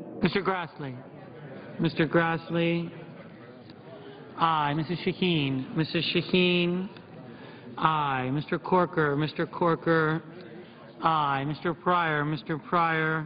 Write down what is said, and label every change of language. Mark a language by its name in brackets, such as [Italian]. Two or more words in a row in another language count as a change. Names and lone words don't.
[English] Mr. Grassley. Mr. Grassley. Aye. Mrs. Shaheen. Mrs. Shaheen. Aye. Mr. Corker. Mr. Corker. Aye. Mr. Pryor. Mr. Pryor.